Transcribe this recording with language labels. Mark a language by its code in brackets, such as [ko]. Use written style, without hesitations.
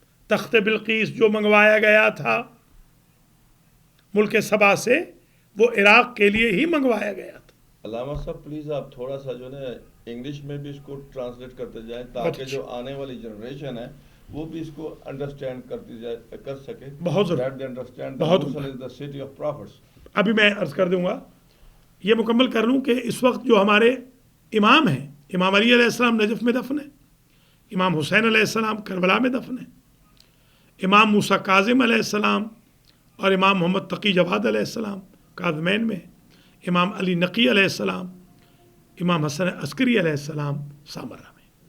[ur] تخت بلقیس جو منگوایا گیا تھا ملک سبا سے، وہ عراق کے لیے ہی منگوایا گیا تھا. علامہ صاحب پلیز آپ تھوڑا سا جو ہے انگلش میں بھی اس کو ٹرانسلیٹ کرتے جائیں تاکہ جو آنے والی جنریشن ہے وہ بھی اس کو انڈرسٹینڈ کرتی جائے، کر سکے. بہت ضرور. [en] That they understand that [ur] بہت [en] Mosul is the city of prophets. [ur] ابھی میں عرض کر دوں گا، یہ مکمل کر لوں کہ اس وقت جو ہمارے امام ہیں، امام علی علیہ السلام نجف میں دفن ہے، امام حسین علیہ السلام کربلا میں دفن ہے، امام موسیٰ کاظم علیہ السلام اور امام محمد تقی جواد علیہ السلام کاظمین میں، امام علی نقی علیہ السلام، امام حسن عسکری علیہ السلام سامرہ میں.